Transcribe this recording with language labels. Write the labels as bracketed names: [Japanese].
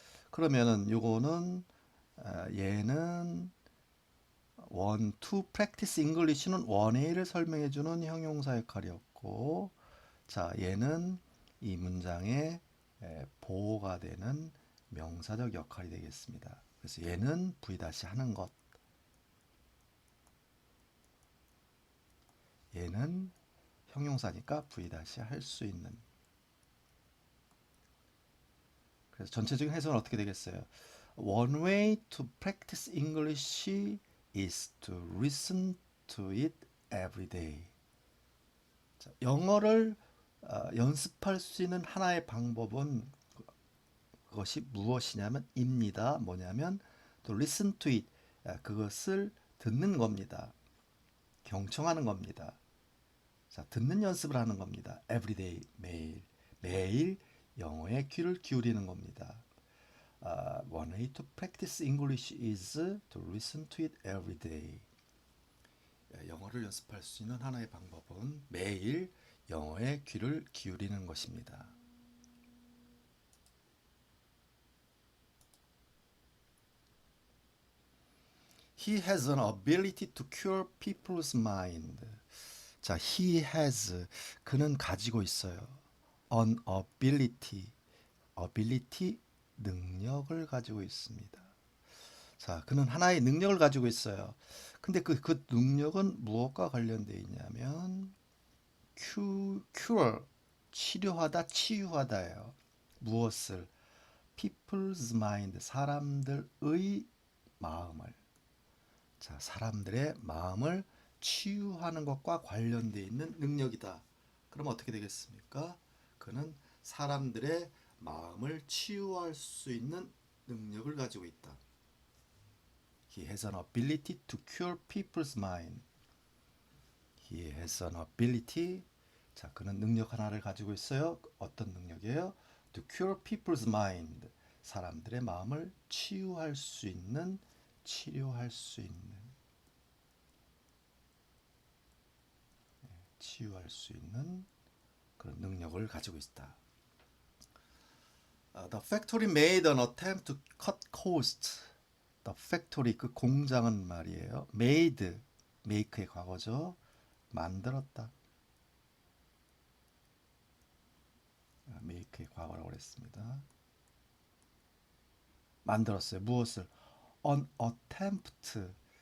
[Korean] 그러면은 요거는 얘는 [English] to practice English [Korean] 는 원웨이를 설명해 주는 형용사 역할이었고, 자, 얘는 이 문장의 보호가 되는 명사적 역할이 되겠습니다. 그래서 얘는 V 다시 하는 것, 얘는 형용사니까 V 다시 할 수 있는. 그래서 전체적인 해석은 어떻게 되겠어요? [English] One way to practice English is to listen to it every day. [Korean] 자, 영어를 연습할 수 있는 하나의 방법은 그것이 무엇이냐면 입니다. [English] 뭐냐면 to listen to it. [Korean] 그것을 듣는 겁니다. 경청하는 겁니다. 자, 듣는 연습을 하는 겁니다. [English] every day, 매일. [Korean] 매일 영어에 귀를 기울이는 겁니다. [English] One way to practice English is to listen to it every day. [Korean] 영어를 연습할 수 있는 하나의 방법은 매일 영어에 귀를 기울이는 것입니다. [English] He has an ability to cure people's mind. [Korean] 자, [English] he has [Korean] 그는 가지고 있어요. [English] an ability, [Korean] ability 능력을 가지고 있습니다. 자, 그는 하나의 능력을 가지고 있어요. 근데 그 능력은 무엇과 관련되어 있냐면 cure, 치료하다, 치유하다예요. 무엇을? [English] people's mind, [Korean] 사람들의 마음을. 자, 사람들의 마음을 치유하는 것과 관련되어 있는 능력이다. 그럼 어떻게 되겠습니까? 그는 사람들의 마음을 치유할 수 있는 능력을 가지고 있다. [English] He has an ability to cure people's mind. He has an ability. [Korean] 자, 그는 능력 하나를 가지고 있어요. 어떤 능력이에요? [English] To cure people's mind. [Korean] 사람들의 마음을 치유할 수 있는, 치료할 수 있는, 치유할 수 있는 그런 능력을 가지고 있다. [English] The factory made an attempt to cut costs. [Korean] The factory, 그 공장은 말이에요. made, make의 과거죠. 만들었다. make의 과거라고 그랬습니다. 만들었어요. 무엇을? an attempt.